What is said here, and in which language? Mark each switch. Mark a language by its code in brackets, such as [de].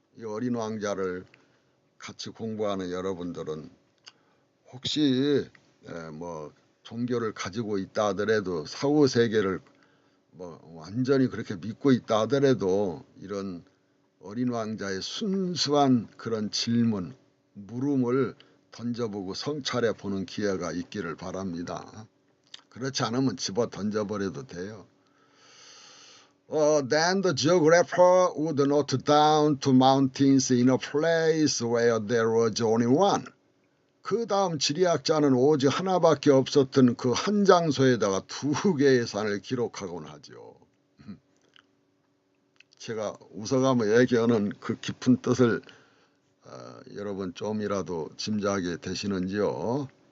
[ko] 이 어린 왕자를 같이 공부하는 여러분들은 혹시 뭐 종교를 가지고 있다 하더라도 사후세계를 뭐 완전히 그렇게 믿고 있다 하더라도 이런 어린 왕자의 순수한 그런 질문, 물음을 던져보고 성찰해 보는 기회가 있기를 바랍니다. 그렇지 않으면 집어 던져버려도 돼요. [en] Then the geographer would note down two mountains in a place where there was only one. [ko] 그 다음 지리학자는 오직 하나밖에 없었던 그 한 장소에다가 두 개의 산을 기록하곤 하죠. 제가 웃어가며 얘기하는 그 깊은 뜻을 여러분 좀이라도 짐작이 되시는지요?